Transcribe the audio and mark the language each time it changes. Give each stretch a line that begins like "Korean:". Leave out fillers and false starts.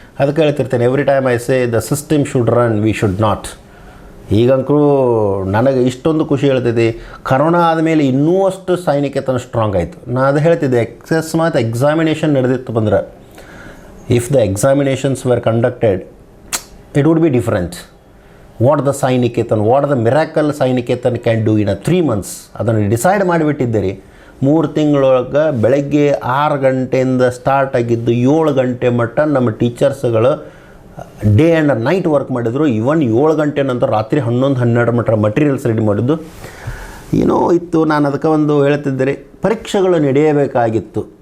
Kannada: ಅದಕ್ಕೆ ಹೇಳ್ತಿರ್ತೇನೆ,
English: Every time I say the system should run, we should not.
Kannada: ಈಗಂತೂ ನನಗೆ ಇಷ್ಟೊಂದು ಖುಷಿ ಹೇಳ್ತೈತಿ, ಕರೋನಾ ಆದಮೇಲೆ ಇನ್ನೂ ಅಷ್ಟು ಸಾಯಿ ನಿಕೇತನ್ ಸ್ಟ್ರಾಂಗ್ ಆಯಿತು. ನಾನು ಅದು ಹೇಳ್ತಿದ್ದೆ, ಅಕಸ್ಮಾತ್ ಎಕ್ಸಾಮಿನೇಷನ್ ನಡೆದಿತ್ತು ಬಂದ್ರೆ,
English: If the examinations were conducted, it would be different. What the Sai Niketan, what the miracle Sai Niketan can do in 3 months,
Kannada: ಅದನ್ನು ಡಿಸೈಡ್ ಮಾಡಿಬಿಟ್ಟಿದ್ದೀರಿ. 3 ತಿಂಗಳೊಳಗೆ ಬೆಳಗ್ಗೆ 6 ಗಂಟೆಯಿಂದ ಸ್ಟಾರ್ಟ್ ಆಗಿದ್ದು 7 ಗಂಟೆ ಮಟ್ಟ ನಮ್ಮ ಟೀಚರ್ಸ್ಗಳು
English: day and night work
Kannada: ಮಾಡಿದ್ರು. ಇವನ್ 7 ಗಂಟೆ ನಂತರ ರಾತ್ರಿ 11-12 ಮಟ್ಟ ಮಟೀರಿಯಲ್ಸ್ ರೆಡಿ ಮಾಡಿದ್ದು ಏನೋ ಇತ್ತು. ನಾನು ಅದಕ್ಕೆ ಒಂದು ಹೇಳ್ತಿದ್ದರೆ, ಪರೀಕ್ಷೆಗಳು ನಡೆಯಬೇಕಾಗಿತ್ತು.